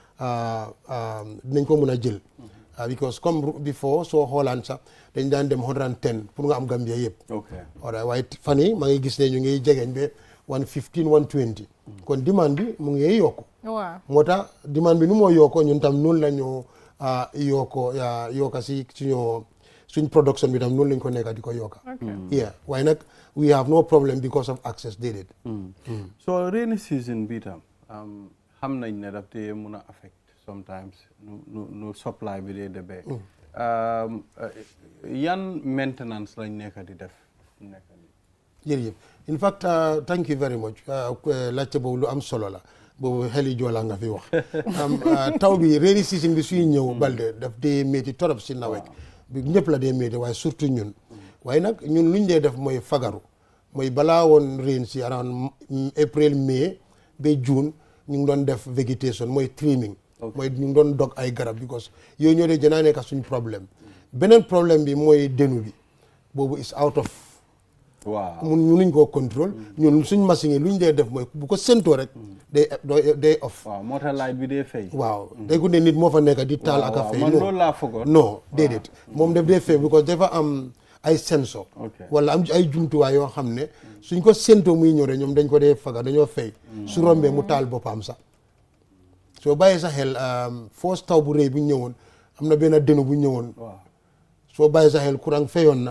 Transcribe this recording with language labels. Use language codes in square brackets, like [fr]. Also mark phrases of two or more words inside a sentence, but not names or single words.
[wo] a jël because comme before soo xoolaan sax dañ daan dem 110 pour nga am Gambia yëpp waaye fan yi maa ngi gis ne ñu ngi jegeñ ba 115 120 kon demande bi mu ngi yokku moo tax demande bi nu moo yokkoo ñun tam noonu la ñu yokka si suñ production bi tam noonu lañ ko nekka di ko yokka waaye nag [en] we have no problem because of access [wo] déedéet so [en] rainy season [wo] bi tam xam nañ ne daf te mun a [en] affect sometimes [wo] nu supply bi dee debee yan maintenance lañ nekka di def jërëjëf [en] in fact thank you very much [wo] laajte boobu lu am solo la boobu xeli joola nga fi wax taw bi rainy season bi suy ñëw balde daf dee métti torop si nawet bi ñëpp la dee métti waaye surtout ñun waaye nag ñun luñ dee def mooy fagaru mooy balaa woon rain si [en] around April May [wo] ba June ñu ngi doon def vegetation mooy trimming mooy ñu ngi doon dog ay garab because yooyu ñoo dee janaa nekk suñ problème beneen problème bi mooy denu bi boobu [en] is out of [wo] waaw mënuñ koo contrôle ñun suñ machine yi lu ñu dee def mooy bu ko séntoo rek day off. waaw moo tax light bi day fay. waaw déggu ne nit moo fa nekk di taal ak a fay. man loolu laa foogoon. non déedéet moom daf dee fay because dafa am ay sensor wala am ay jumtuwaay yoo xam ne suñ ko séntoo muy ñëw rek ñoom dañ ko dee faga dañoo fay su rombee mu taal boppam sax soo bàyyee sa xel foos taw bu rëy bu ñëwoon am na benn dënnu bu ñëwoon soo bàyyee sa xel courant fayoon na